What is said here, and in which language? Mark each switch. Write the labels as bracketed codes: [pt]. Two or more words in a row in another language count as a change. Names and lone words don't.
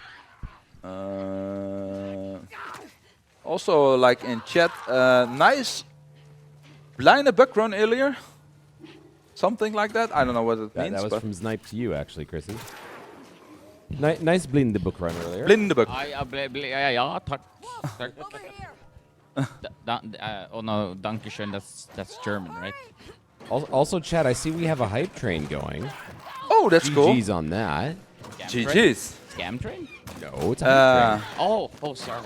[en] Also, like in chat, nice blinded buck run earlier. Something like that. I don't know what it means. That was from Snipe to you, actually, Chrissy. Nice blind the book run earlier. Blinde buck. [sv] Ja, tack. [en] Oh no, Dankeschön, that's German, right? Also, Chad, I see we have a hype train going. Oh, that's cool. GG's on that. GG's. Scam train? No, it's a hype train. Oh, sorry.